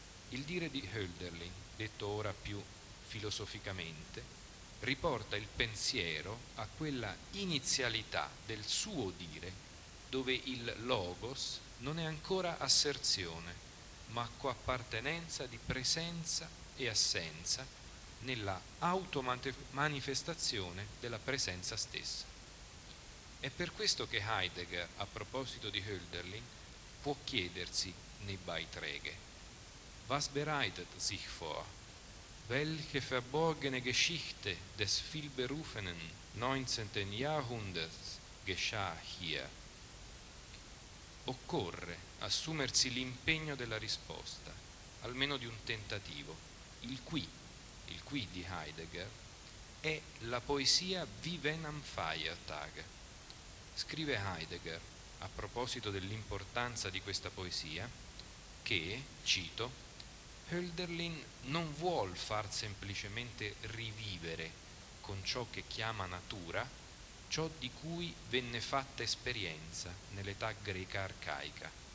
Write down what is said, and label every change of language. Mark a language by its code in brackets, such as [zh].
[it] Il dire di Hölderlin, detto ora più filosoficamente, riporta il pensiero a quella inizialità del suo dire, dove il logos non è ancora asserzione, ma coappartenenza di presenza e assenza nella automanifestazione della presenza stessa. È per questo che Heidegger, a proposito di Hölderlin, può chiedersi nei Beiträge: [de] Was bereitet sich vor? Welche verborgene Geschichte des vielberufenen 19. Jahrhunderts geschah hier? [it] Occorre assumersi l'impegno della risposta, almeno di un tentativo. Il qui di Heidegger, è la poesia Wiewen am Feiertag. Scrive Heidegger, a proposito dell'importanza di questa poesia, che, cito, Hölderlin non vuol far semplicemente rivivere con ciò che chiama natura ciò di cui venne fatta esperienza nell'età greca arcaica.